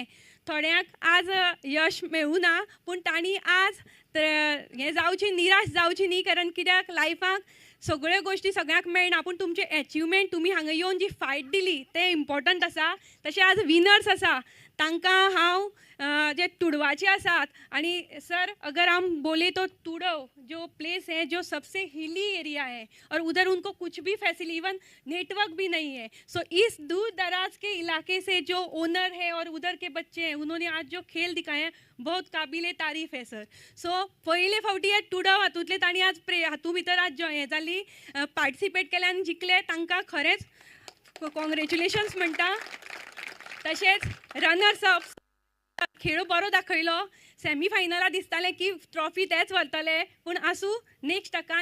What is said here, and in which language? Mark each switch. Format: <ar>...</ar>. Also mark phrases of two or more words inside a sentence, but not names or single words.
<kok>थोड्यांक आज यश मेळूं ना, पूण तांणी आज हें जावची निराश जावची न्ही, कारण कित्याक लायफाक सगळ्यो गोश्टी सगळ्यांक मेळना, पूण तुमचे एचिवमेंट तुमी हांगा येवन जी फायट दिली तें इम्पॉर्टंट आसा. तशें आज विनर्स आसा तांकां हांव जे तुडवाचे आसात, आनी</kok> <hi>सर अगर हम बोले तो तुड़व जो प्लेस है जो सबसे</hi> <en>hilly area</en> <hi>है और उधर उनको कुछ भी फैसिलिटी</hi> <en>even network</en> <hi>भी नहीं है. सो इस दूर दराज के इलाके से जो ओनर है और उधर के बच्चे हैं, उन्होंने आज जो खेल दिखाए हैं बहुत काबिले तारीफ है सर.</hi> <kok>सो पयले फावटी हे तुडव हातूंतले तांणी आज हातूं भितर आज हें जाली पार्टिसिपेट केले आनी जिखले, तांकां खरेंच कॉंग्रेच्युलेशन्स म्हणटा. तशेंच</kok> <en>runners up</en> <kok>खेळ बरो दाखयलो. सेमी फायनला दिसतालें की ट्रॉफी तेच व्हरतले, पूण आसूं नेक्स्ट टकान.</kok>